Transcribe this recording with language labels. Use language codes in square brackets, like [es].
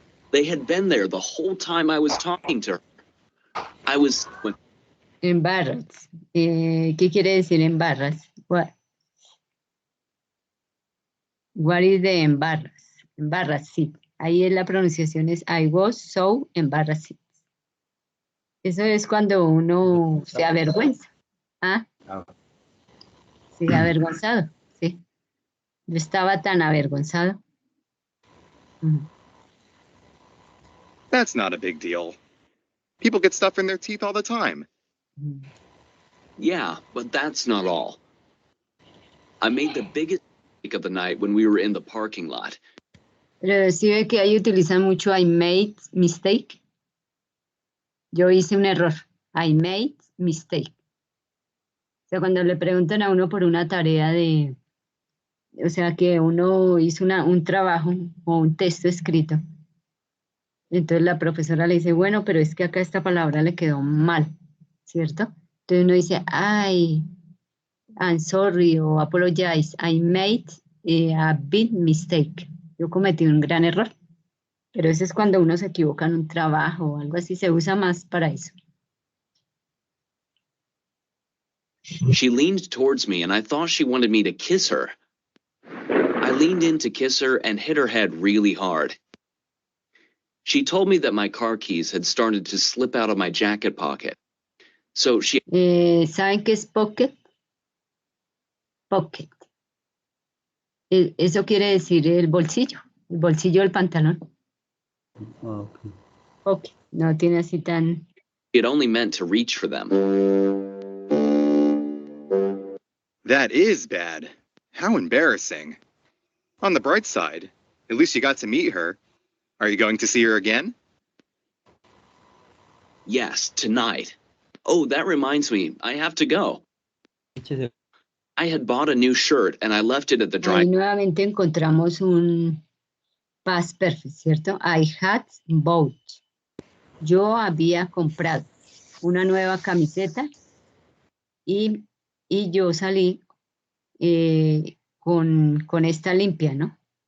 [en] They had been there the whole time I was talking to her. I was Embarrassed. [es] ¿Qué quiere decir embarrassed? [en] What is the embarrassed? [es] Embarrassed, sí. Ahí la pronunciación es [en] I was so embarrassed. [es] Eso es cuando uno se avergüenza. ¿Ah? Sí, avergonzado, sí. Yo estaba tan avergonzado. [en] That's not a big deal. People get stuff in their teeth all the time. Yeah, but that's not all. I made the biggest mistake of the night when we were in the parking lot. [es] Pero sí ve que ahí utilizan mucho [en] I made mistake. [es] Yo hice un error. [en] I made mistake. [es] O sea, cuando le preguntan a uno por una tarea de, o sea, que uno hizo un trabajo o un texto escrito. Entonces la profesora le dice, bueno, pero es que acá esta palabra le quedó mal, ¿cierto? Entonces uno dice, [en] I'm sorry [es] o [en] apologize, I made a big mistake. [es] Yo cometí un gran error. Pero eso es cuando uno se equivoca en un trabajo o algo así, se usa más para eso. [en] She leaned towards me and I thought she wanted me to kiss her. I leaned in to kiss her and hit her head really hard. She told me that my car keys had started to slip out of my jacket pocket. So she [es] ¿Saben qué es pocket? Pocket. Eso quiere decir el bolsillo del pantalón. [en] Okay. [es] Pocket. No tiene así tan... [en] it only meant to reach for them. That is bad. How embarrassing. On the bright side, at least you got to meet her. Are you going to see her again? Yes, tonight. Oh, that reminds me, I have to go. I had bought a new shirt and I left it at the [es] Ahí [en] dry. [es] nuevamente encontramos un past perfect, ¿cierto? [en] I had bought. [es] Yo había comprado una nueva camiseta y yo salí con esta limpia, ¿no?